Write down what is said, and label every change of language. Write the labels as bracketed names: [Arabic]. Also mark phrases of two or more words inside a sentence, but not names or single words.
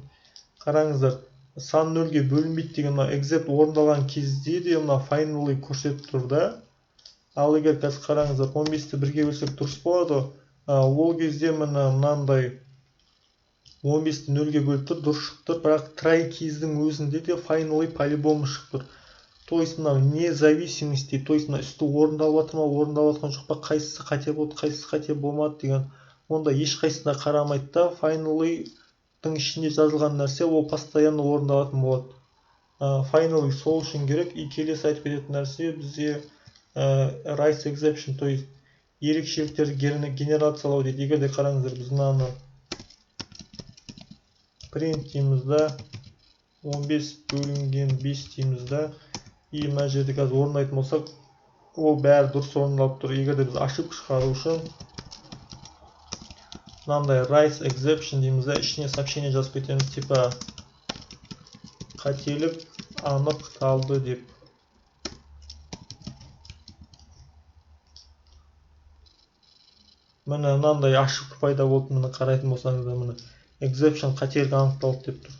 [Kazakh] Қараңыздар, сан 0-ге бөлінбейді деген except орындалған кезде де finally көрсетіп тұр да. Ал егер қазір қараңыздар, 15-ті 1-ге бөлсек дұрыс болады, ол кезде мынандай 15-ті 0-ге бөліп тұр, дұрыс шығып тұр, бірақ try кездің өзінде де finally по-любому шығып тұр. [Russian] То есть [Kazakh] мынау [Russian] не зависимости, то есть [Kazakh] мына үсті орындалып жатыр ма, орындалып жатқан жоқ па, қайсысы қате болды, қайсысы қате болмады деген, онда ешқайсысына қарамайды да, finally-тың ішінде жазылған нәрсе ол постоянно орындалатын болады. Finally сол үшін керек. И келесі айтып кететін нәрсе бізде [English] rise exception, [Russian] то есть [Kazakh] ерекшеліктерді генерациялау дейді. Егер де қараңыздар, біз мынаны print деймізді 15 бөлінген 5 деймізді, и мына жерде қазір орындайтын болсақ, ол бәрі дұрыс орындалып тұр. Егер де біз ошибка шығару үшін мынандай [English] rise exception [Kazakh] деймізді, ішіне сообщение жазып кетеміз, типа қателік анықталды деп. Міне мынандай ошибка пайда болды, міне қарайтын болсаңыздар, міне exception қателік анықталды деп тұр.